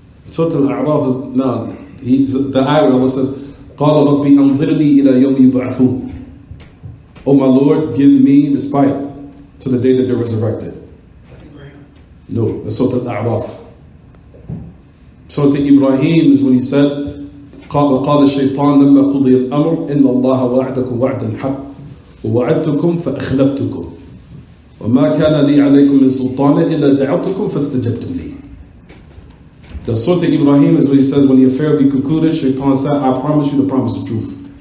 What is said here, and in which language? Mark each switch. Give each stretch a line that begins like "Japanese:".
English: Surah Al-A'raf is, no, the ayah where Allah says,
Arabic: قَالَ رَبِّي أَنظِرْنِي إِلَى يَوْمِ يُبْعَثُونَ.
English: Oh my Lord, give me respite to the day that they're resurrected. No, that's Surah Al-A'raf. Surah Ibrahim is when he said,
Arabic: قال الشيطان لما قضي الأمر إن الله وعدكم وعد الحق ووعدتكم فأخلفتكم وما كان لي عليكم من سلطان إلا دعوتكم فاستجبتم لي.
English: The Surah Ibrahim is when he says, when the affair be concluded, Shaitan said, I promise you to promise the truth.